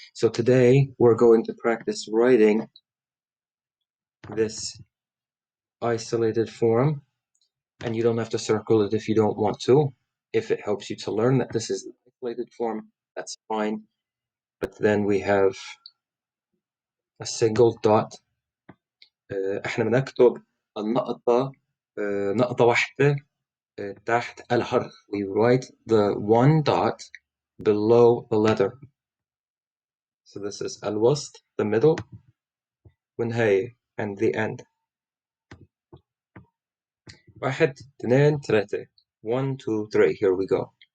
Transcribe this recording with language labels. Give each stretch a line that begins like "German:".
English: So today we're going to practice writing this isolated form, and you don't have to circle it if you don't want to. If it helps you to learn that this is the isolated form, that's fine. But then we have a single dot.
Arabic: احنا بنكتب النقطة نقطة واحدة تحت الحرف.
English: We write the 1 dot below the letter. So this is الوسط, the middle, والنهاية, and the end. 1 2 3. 1 2 3. Here we go.